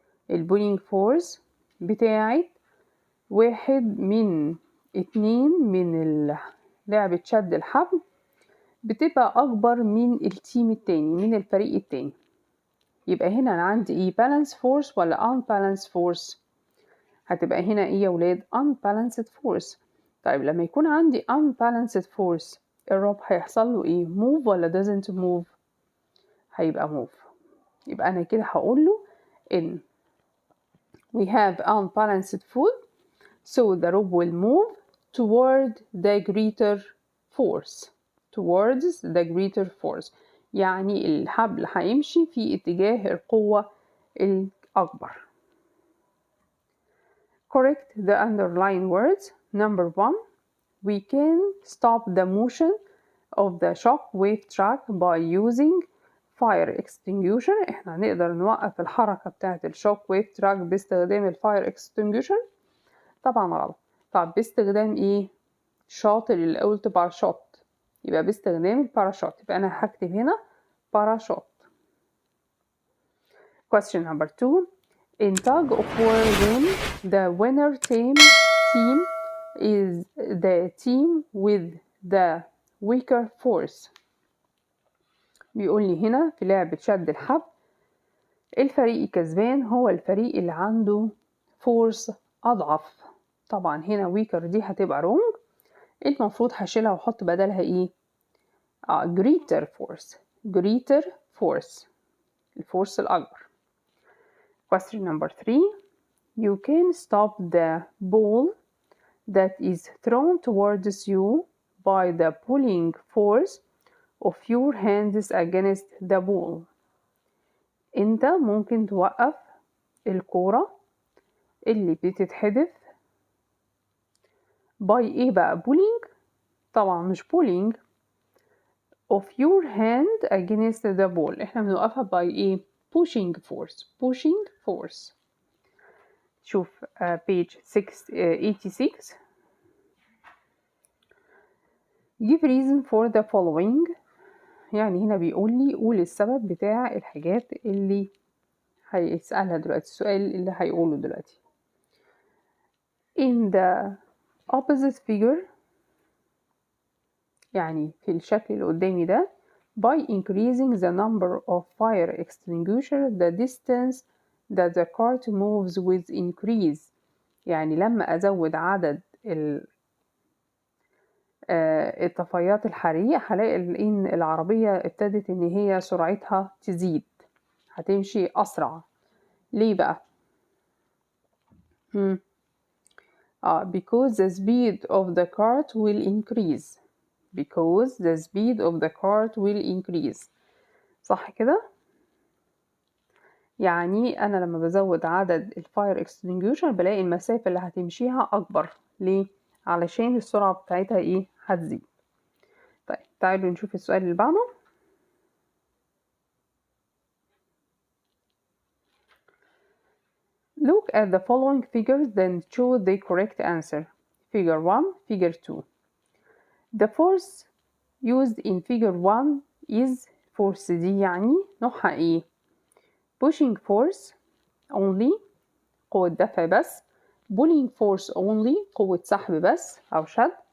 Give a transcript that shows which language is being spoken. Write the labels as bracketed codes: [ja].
[ar] البولينج فورس بتاعت واحد من اتنين من لعبة شد الحبل بتبقى أكبر من التيم التاني، من الفريق التاني. يبقى هنا أنا عندي إيه؟ balance force ولا unbalanced force؟ هتبقى هنا إيه يا ولاد؟ unbalanced force. طيب لما يكون عندي unbalanced force الرب هيحصل له إيه؟ move ولا [en] doesn't move؟ [ar] هيبقى move. يبقى أنا كده هقول له إن [en] we have unbalanced force so the rope will move toward the greater force. towards the greater force [ar] يعني الحبل هيمشي في اتجاه القوة أكبر. [en] Correct the underlined words. Number 1. We can stop the motion of the shock wave track by using fire extinguisher. [ar] احنا هنقدر نوقف الحركة بتاعة الشوك ويف تراك باستخدام الفاير extinguisher. طبعا غلط. طب باستخدام ايه؟ شاط اللي قلت باراشوت، يبقى باستخدام الباراشوت. يبقى انا هكتب هنا باراشوت. [en] Question number 2. In tug of war game, the winner team is the team with the weaker force. [ar] بيقول لي هنا في لعبة شد الحبل الفريق الكسبان هو الفريق اللي عنده فورس أضعف. طبعا هنا weaker دي هتبقى wrong، المفروض هشيلها واحط بدلها ايه؟ greater force. [en] greater force، [ar] الفورس الأكبر. [en] Question number 3. You can stop the ball that is thrown towards you by the pulling force of your hands against the ball. [ar] انت ممكن توقف الكورة اللي بتتحدف by ايه بقى؟ pulling؟ طبعا مش [en] pulling of your hand against the ball. [ar] احنا بنوقفها by ايه؟ pushing force. [en] pushing force. [ar] شوف [en] page 86. give reason for the following. [ar] يعني هنا بيقول لي قول السبب بتاع الحاجات اللي هيسألها دلوقتي، السؤال اللي هيقوله دلوقتي. [en] in the opposite figure، [ar] يعني في الشكل اللي قدامي ده، [en] by increasing the number of fire extinguisher the distance that the cart moves with increase. [ar] يعني لما أزود عدد الطفايات الحريق هلاقي إن العربية ابتدت إن هي سرعتها تزيد، هتمشي أسرع. ليه بقى؟ [en] because the speed of the cart will increase. because the speed of the cart will increase. [ar] صح كده؟ يعني أنا لما بزود عدد الفاير extinguisher بلاقي المسافة اللي هتمشيها أكبر. ليه؟ علشان السرعة بتاعتها إيه؟ هتزيد. طيب تعالوا نشوف السؤال اللي بعده. [en] Look at the following figures then choose the correct answer. Figure 1, Figure 2. The force used in Figure 1 is force [ar] دي يعني نوعها إيه؟ [en] pushing force only، [ar] قوة دفع بس. pulling force only، قوة سحب بس أو شد.